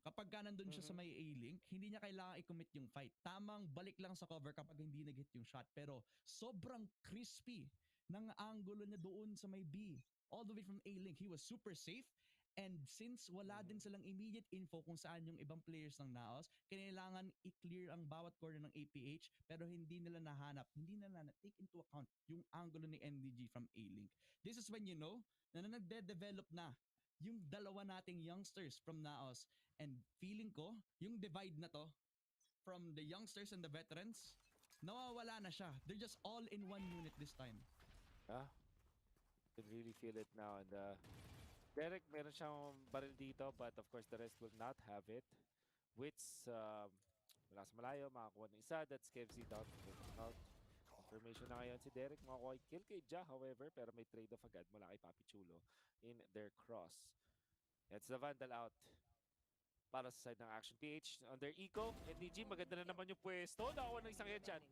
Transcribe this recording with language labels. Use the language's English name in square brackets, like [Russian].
[Filipino] Kapag ka nandun siya sa may A-link, hindi niya kailangan i-commit yung fight. Tamang balik lang sa cover kapag hindi nag-hit yung shot. Pero sobrang crispy ng angulo niya doon sa may B. All the way from A-link. [English] He was super safe. [Filipino] And since wala din silang immediate info kung saan yung ibang players ng NAOS, kailangan i-clear ang bawat corner ng APH pero hindi nila take into account yung angulo ni NDG from A-Link. [English] This is when you know [Filipino] na nagde-develop na yung dalawa nating youngsters from NAOS, and feeling ko yung divide na to from the youngsters and the veterans, nawawala na siya. [English] They're just all in one unit this time. Yeah. You can really feel it now. And Derek, [Filipino] meron siyang baril dito, [English] but of course the rest will not have it. [Filipino] Wits, mula sa malayo, makakuha ng isa. [English] That's KFC down. Out. Confirmation na ngayon si Derek. [Filipino] Makakuha kill kay Ja, however, pero may trade-off agad mula kay Papi Chulo in their cross. [English] It's the Vandal out. [Filipino] Para sa side ng Action PH. [English] On their eco, [Filipino] NDG, maganda na naman yung pwesto. Nakakuha ng isang headshot.